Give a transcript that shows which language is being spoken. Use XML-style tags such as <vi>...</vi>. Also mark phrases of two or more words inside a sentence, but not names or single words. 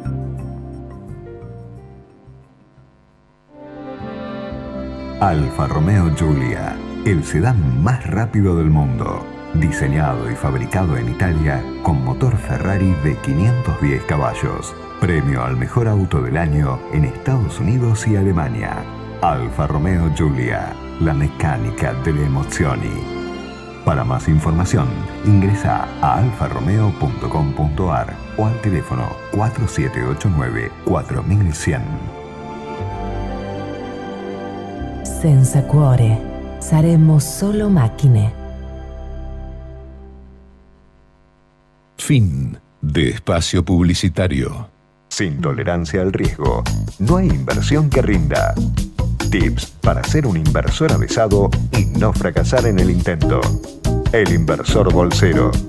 <es>Alfa Romeo Giulia, el sedán más rápido del mundo. Diseñado y fabricado en Italia con motor Ferrari de 510 caballos. Premio al mejor auto del año en Estados Unidos y Alemania.</es> <it>Alfa Romeo Giulia, la mecánica delle emozioni.</it> <es>Para más información, ingresa a alfaromeo.com.ar o al teléfono 4789-4100.</es> <it>Senza cuore, saremmo solo macchine.</it> <es>Fin de espacio publicitario. Sin tolerancia al riesgo, no hay inversión que rinda. Tips para ser un inversor avisado y no fracasar en el intento. El inversor bolsero.</es>